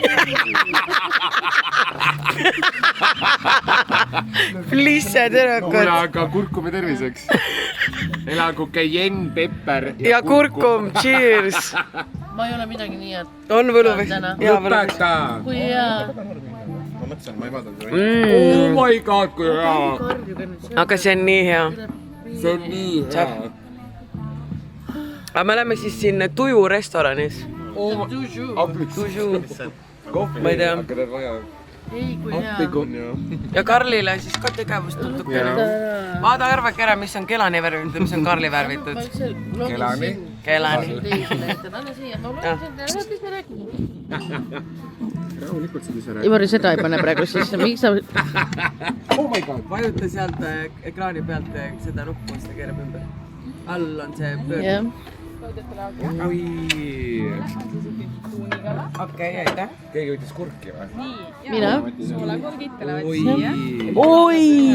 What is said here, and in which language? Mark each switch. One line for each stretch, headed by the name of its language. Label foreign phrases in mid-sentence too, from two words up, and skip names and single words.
Estonian: Flisse tüdrukud. Kuule, aga kurkumi terviseks. Elagu Cayenne, pepper ja kurkum, cheers. ma ei ole midagi nii head. On võluvesi? Lõpeta. kui hea.
English: Oh my god,
Estonian: kui hea. Aga see on nii hea. See on nii hea. Aga me oleme siis siin Tuju restoranis. Ma ei tea. ei, kui hea. Ja Karlile siis ka tegevust natukene. Vaada arvake ära, mis on Kelani värvitud ja mis on Karli värvitud. Kelani. Kelani. Anna siia, ma loen sind ära, mis me räägime. Rahulikult see, mis sa räägid. Ivari seda ei pane praegu sisse, miks sa...
English: Oh my god.
Estonian: Vajuta sealt ekraani pealt seda nuppu, siis ta keerab ümber. All on see pöörd. jah. Oi. Okei, aitäh. Keegi võttis kurki või? mina? Oi.